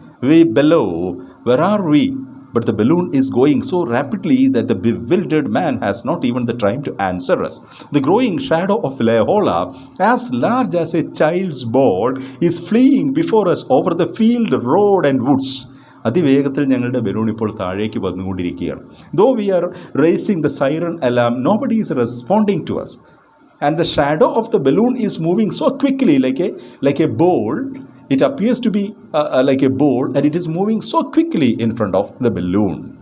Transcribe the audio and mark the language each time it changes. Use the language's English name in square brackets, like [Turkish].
[English] Way below, where are we? But the balloon is going so rapidly that the bewildered man has not even the time to answer us. The growing shadow of Le Horla, as large as a child's ball, is fleeing before us over the field, road and woods. [Malayalam] അതിവേഗത്തിൽ ഞങ്ങളുടെ balloon ഇപ്പോൾ താഴേക്ക് വന്നുകൊണ്ടിരിക്കുകയാണ്. [English] Though we are raising the siren alarm, nobody is responding to us. And the shadow of the balloon is moving so quickly, like a ball. It appears to be like a ball, and it is moving so quickly in front of the balloon.